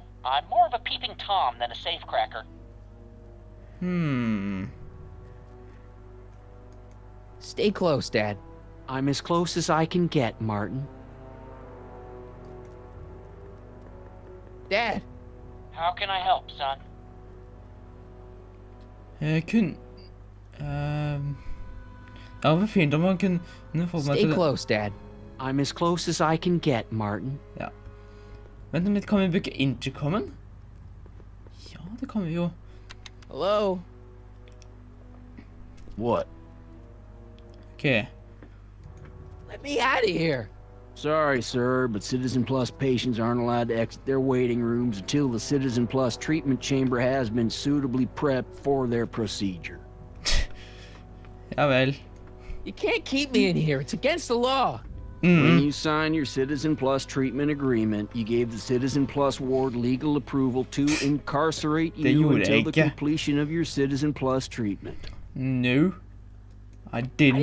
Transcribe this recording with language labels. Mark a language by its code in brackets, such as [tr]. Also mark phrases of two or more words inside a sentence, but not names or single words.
[en] I'm more of a peeping Tom than a safecracker. Stay close, Dad. I'm as close as I can get, Martin. Dad! How can I help, son? [no] Ja, det var fint om man kunne få meg [en] Stay [no] til det. [en] close, Dad. I'm as close as I can get, Martin. [no] Ja. Vent litt, kan vi bruke intercomen? Ja, det kan vi jo. [en] Hello? What? Ok. Let me out of here. Sorry, sir, but Citizen Plus patients aren't allowed to exit their waiting rooms until the Citizen Plus treatment chamber has been suitably prepped for their procedure. [no] Ja vel. [en] You can't keep me in here. It's against the law. When you signed your Citizen Plus treatment agreement, you gave the Citizen Plus ward legal approval to incarcerate [no] Det [en] you [no] gjorde [en] until [no] jeg [en] the [no] ikke. [en] completion of your Citizen Plus treatment. No. I didn't